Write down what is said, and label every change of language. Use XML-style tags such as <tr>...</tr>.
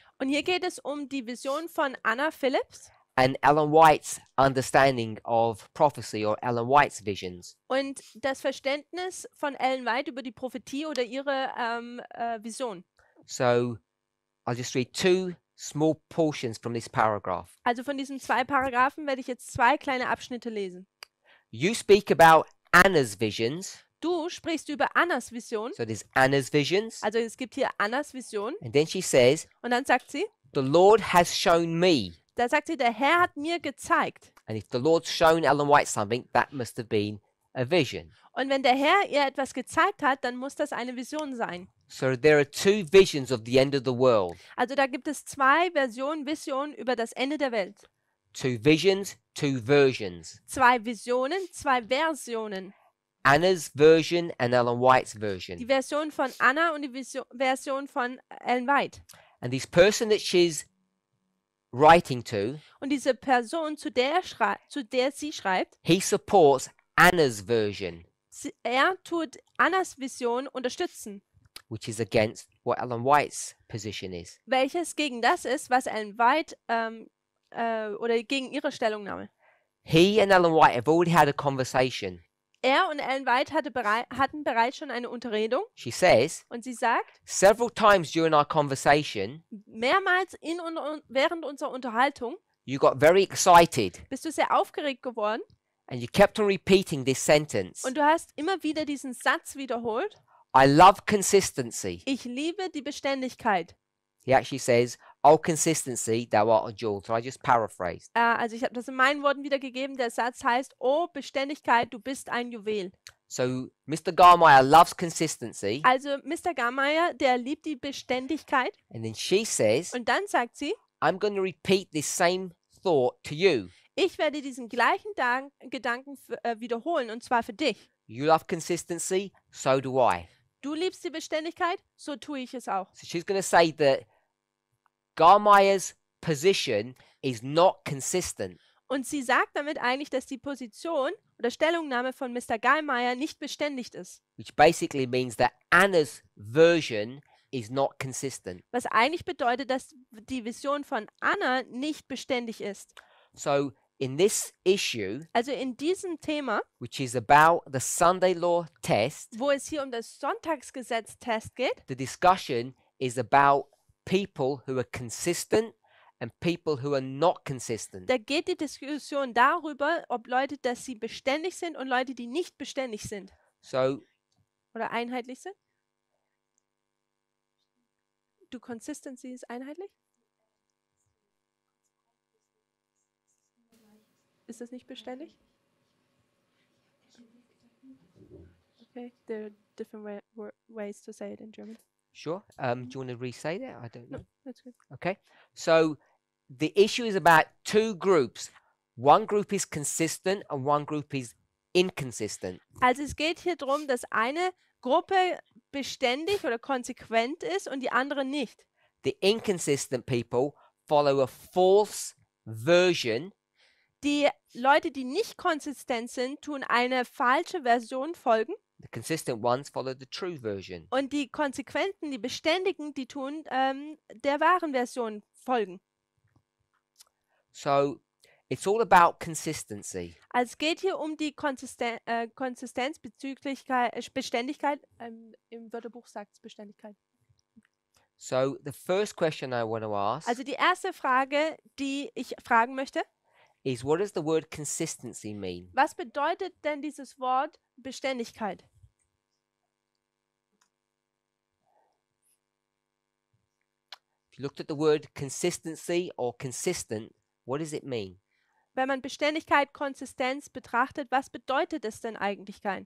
<de>Und hier geht es um die Vision von Anna Phillips</de> <en>and Ellen White's understanding of prophecy, or Ellen White's visions.</en> <de>und das Verständnis von Ellen White über die Prophetie oder ihre Vision.</de> <en>So I'll just read two small portions from this paragraph.</en> <de>Also von diesen zwei Paragraphen werde ich jetzt zwei kleine Abschnitte lesen.</de> <en>You speak about Anna's visions.</en> <de>Du sprichst über Annas Vision.</de> <en>So there's Anna's visions.</en> <de>Also es gibt hier Annas Vision.</de> <en>And then she says,</en> <de>Und dann sagt sie,</de> <en>the Lord has shown me.</en> <de>da sagt sie, der Herr hat mir gezeigt.</de> <en>And if the Lord's shown Ellen White something, that must have been a vision.</en> <de>Und wenn der Herr ihr etwas gezeigt hat, dann muss das eine Vision sein.</de> <en>So there are two visions of the end of the world.</en> <de>Also da gibt es zwei Visionen über das Ende der Welt.</de> <en>Two visions, two versions.</en> <de>Zwei Visionen, zwei Versionen.</de> <en>Anna's version and Ellen White's</en> <de>Die</de> <en>version.</en> <de>Version von Anna und die Version von Ellen White.</de> <en>And this person that she's writing to,</en> <de>Und diese Person, zu der sie schreibt,</de> <en>he supports Anna's version,</en> <de>er tut Annas Vision unterstützen,</de> <en>which is against what Ellen White's position is.</en> <de>welches gegen das ist, was Ellen White oder gegen ihre Stellungnahme.</de> <en>He and Ellen White have already had a conversation.</en> <de>Er und Ellen White hatten bereits schon eine Unterredung</de> <en>She says,</en> <de>und sie sagt,</de> <en>several times during our conversation,</en> <de>mehrmals während unserer Unterhaltung</de> <en>you got very excited</en> <de>bist du sehr aufgeregt geworden</de> <en>and you kept on repeating this sentence.</en> <de>und du hast immer wieder diesen Satz wiederholt.</de> <en>I love consistency.</en> <de>Ich liebe die Beständigkeit.</de> <en>He actually says, oh, consistency, thou art a jewel. So I just paraphrased.</en> <de>Also ich habe das in meinen Worten wiedergegeben. Der Satz heißt, oh Beständigkeit, du bist ein Juwel.</de> <en>So Mr. Garmeyer loves consistency.</en> <de>Also Mr. Garmeyer, der liebt die Beständigkeit.</de> <en>And then she says,</en> <de>Und dann sagt sie,</de> <en>I'm going to repeat this same thought to you.</en> <de>ich werde diesen gleichen Gedanken wiederholen, und zwar für dich.</de> <en>You love consistency, so do I.</en> <de>Du liebst die Beständigkeit, so tue ich es auch.</de> <en>So she's going to say that Garmeyer's position is not consistent.</en> <de>Und sie sagt damit eigentlich, dass die Position oder Stellungnahme von Mr. Garmeyer nicht beständig ist.</de> <en>Which basically means that Anna's version is not consistent.</en> <de>Was eigentlich bedeutet, dass die Vision von Anna nicht beständig ist.</de> <en>So in this issue,</en> <de>Also in diesem Thema,</de> <en>which is about the Sunday law test,</en> <de>wo es hier um das Sonntagsgesetz-Test geht,</de> <en>the discussion is about people who are consistent and people who are not consistent.</en> <de>da geht die Diskussion darüber, ob Leute, dass sie beständig sind und Leute, die nicht beständig sind</de> <en>So</en> <de>oder einheitlich sind. Du Consistency ist einheitlich? Ist das nicht beständig?</de> <en>Okay, there are different ways to say it in German. sure. Do you want to re-say that? I don't know. No, that's good. Okay. So the issue is about two groups. One group is consistent and one group is inconsistent.</en> <de>Also es geht hier darum, dass eine Gruppe beständig oder konsequent ist und die andere nicht.</de> <en>The inconsistent people follow a false version</en> <de>Die Leute, die nicht konsistent sind, tun eine falsche Version folgen.</de> <en>The consistent ones follow the true version.</en> <de>Und die Konsequenten, die Beständigen, die tun der wahren Version folgen.</de> <en>So it's all about consistency.</en> <de>Also es geht hier um die Konsistenz bezüglich Beständigkeit. Im Wörterbuch sagt es Beständigkeit.</de> <en>So the first question I want to ask</en> <de>Also die erste Frage, die ich fragen möchte,</de> <en>is, what does the word consistency mean?</en> <de>was bedeutet denn dieses Wort Beständigkeit?</de> <en>If you looked at the word consistency or consistent, what does it mean?</en> <de>Wenn man Beständigkeit, Konsistenz betrachtet, was bedeutet es denn eigentlich?</de>